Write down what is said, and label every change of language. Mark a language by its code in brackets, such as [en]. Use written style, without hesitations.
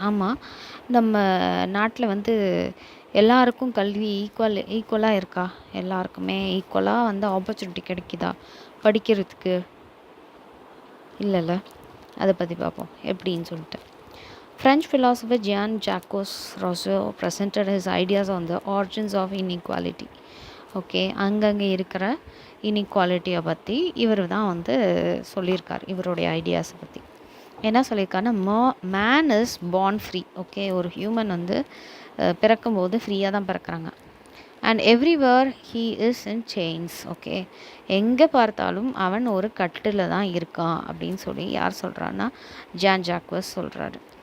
[ta] ஆமாம், நம்ம நாட்டில் வந்து எல்லாருக்கும் கல்வி ஈக்குவலாக இருக்கா? எல்லாருக்குமே ஈக்குவலாக வந்து ஆப்பர்ச்சுனிட்டி கிடைக்குதா படிக்கிறதுக்கு? இல்லைல்ல, அதை பற்றி பார்ப்போம் எப்படின்னு சொல்லிட்டு. [en] French philosopher Jean-Jacques Rousseau presented his ideas on the origins of inequality. [ta] Okay, அங்கங்கே இருக்கிற இன்இக்வாலிட்டியை பற்றி இவர் தான் வந்து சொல்லியிருக்கார். இவருடைய ஐடியாஸை பற்றி என்ன சொல்லியிருக்காருன்னா, [en] Man is born free. [ta] Okay, ஒரு ஹியூமன் வந்து பிறக்கும்போது ஃப்ரீயாக தான் பிறக்கிறாங்க. [en] And everywhere he is in chains. [ta] Okay, எங்கே பார்த்தாலும் அவன் ஒரு கட்டில் தான் இருக்கான் அப்படின்னு சொல்லி யார் சொல்கிறான்னா, ஜான் ஜாக்வஸ் சொல்கிறாரு.